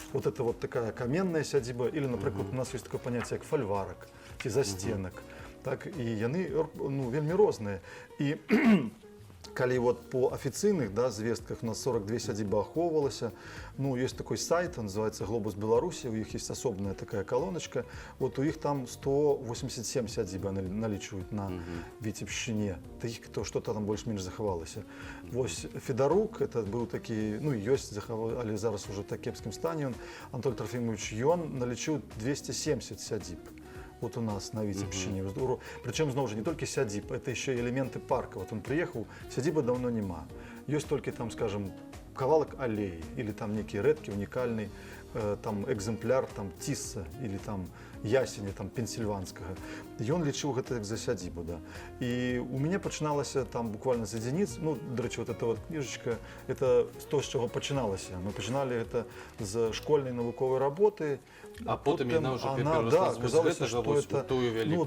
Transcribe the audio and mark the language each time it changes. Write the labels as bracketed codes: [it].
[ru] Вот это вот такая каменная сядзіба, или, например, у нас есть такое понятие, как фальварак, [be] ці застенак. Так, и яны, ну, вельмі розныя. [ru] И [be] калі вот по афіцыйных, да, звестках у нас 42 сядзібы ахоўвалася. [ru] Ну, есть такой сайт, он называется «Глобус Беларуси», у них есть особенная такая колоночка. [be] Вот у них там 187 сядзіб налічваюць на Віцебшчыне. Іх что-то там больш-менш захавалася. Вось Федарук, это быў такі, ну, ёсць, але зараз уже в так кепскім стане. Анатолий Трофимович, ён налічыў 270 сядзіб. Вот у нас на Віцебшчыне. [ru] Причем, знову ж, не только сядзіб, это еще и элементы парка. Вот он приехал, сядзібы давно нема. Есть только там, скажем, кавалок аллеи, или там некий редкий, уникальный там экземпляр там тисса, или там ясеня там пенсильванскага. [be] І ён лічыў гэта як за сядзібу, да. І у мяне пачыналася там буквально з адзініц, ну, дарэчы, вот эта вот кніжачка, это то, з чаго пачыналася. Мы пачыналі гэта з школьнай навуковай работы, а потым яна ўжо [ru] да, оказалася, што это, [be] тую вялікую.